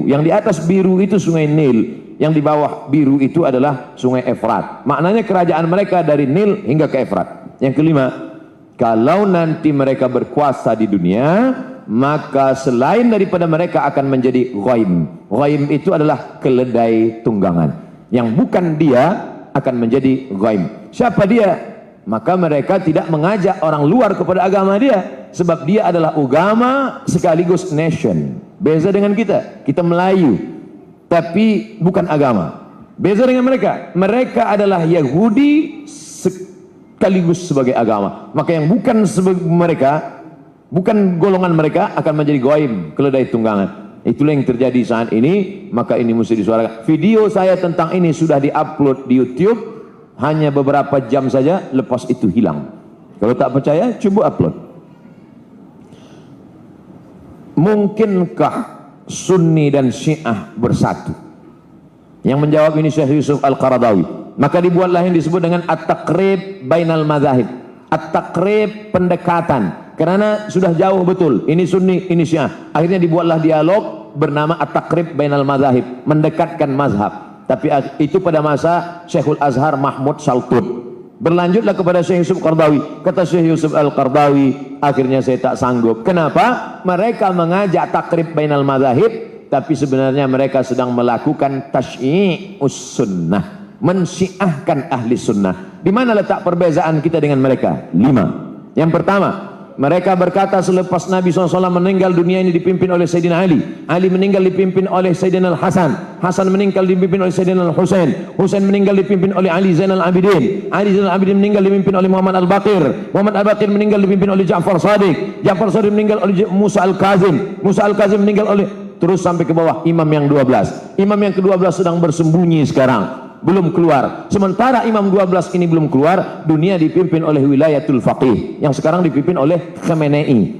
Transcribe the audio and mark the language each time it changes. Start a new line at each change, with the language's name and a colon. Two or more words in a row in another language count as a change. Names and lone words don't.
Malay: Yang di atas biru itu sungai Nil, yang di bawah biru itu adalah sungai Efrat. Maknanya kerajaan mereka dari Nil hingga ke Efrat. Yang kelima, kalau nanti mereka berkuasa di dunia, maka selain daripada mereka akan menjadi ghaim. Ghaim itu adalah keledai tunggangan. Yang bukan dia akan menjadi ghaim. Siapa dia? Maka mereka tidak mengajak orang luar kepada agama dia. Sebab dia adalah agama sekaligus nation. Beza dengan kita. Kita Melayu, tapi bukan agama. Beza dengan mereka. Mereka adalah Yahudi sekaligus sebagai agama. Maka yang bukan mereka, bukan golongan mereka akan menjadi goim, keledai tunggangan. Itulah yang terjadi saat ini. Maka ini mesti disuarakan. Video saya tentang ini sudah diupload di YouTube, hanya beberapa jam saja, lepas itu hilang. Kalau tak percaya, coba upload. Mungkinkah Sunni dan Syiah bersatu? Yang menjawab ini Syekh Yusuf Al-Qaradawi. Maka dibuatlah yang disebut dengan
Arabic: التقريب بين المذاهب.
Malay: At-taqrib, pendekatan. Karena sudah jauh betul. Ini Sunni, ini Syiah. Akhirnya dibuatlah dialog bernama
Arabic: التقريب بين المذاهب,
Malay: mendekatkan mazhab. Tapi itu pada masa Syekhul Azhar Mahmud Saltut. Berlanjutlah kepada Syekh Yusuf Qaradawi. Kata Syekh Yusuf Al-Qaradawi, akhirnya saya tak sanggup. Kenapa? Mereka mengajak
Arabic: تقريب بين المذاهب,
Malay: tapi sebenarnya mereka sedang melakukan
Arabic: تشييع السنة,
Malay: mensyiahkan ahli sunnah. Di mana letak perbezaan kita dengan mereka? 5. Yang pertama, mereka berkata selepas Nabi SAW meninggal, dunia ini dipimpin oleh Sayyidina Ali. Ali meninggal dipimpin oleh Sayyidina Al-Hasan. Hasan meninggal dipimpin oleh Sayyidina Al-Husain. Husain meninggal dipimpin oleh Ali Zainal Abidin. Ali Zainal Abidin meninggal dipimpin oleh Muhammad Al-Baqir. Muhammad Al-Baqir meninggal dipimpin oleh Ja'far Shadiq. Ja'far Shadiq meninggal oleh Musa Al-Kazim. Musa Al-Kazim meninggal oleh, terus sampai ke bawah imam yang 12. Imam yang ke-12 sedang bersembunyi sekarang, belum keluar. Sementara imam 12 ini belum keluar, dunia dipimpin oleh
Arabic: ولاية الفقيه
Malay: yang sekarang dipimpin oleh Khamenei.